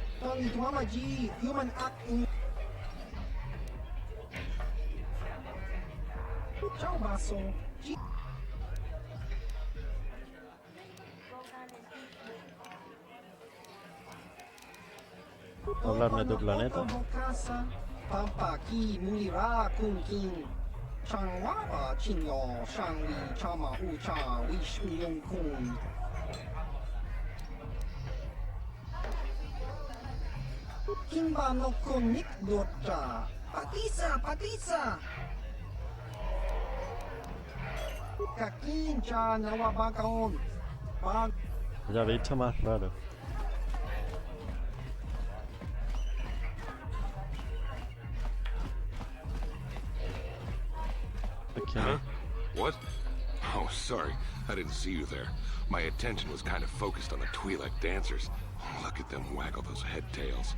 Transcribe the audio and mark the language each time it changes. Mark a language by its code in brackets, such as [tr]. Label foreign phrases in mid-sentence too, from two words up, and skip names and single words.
[es] Hablarme de tu planeta. Kimba no konik dota. Patisa. Kakincha nawabakaon. Ya bicho más raro. [en] Huh? What? Oh, sorry. I didn't see you there. My attention was kind of focused on the Twi'lek dancers. Look at them waggle those head tails.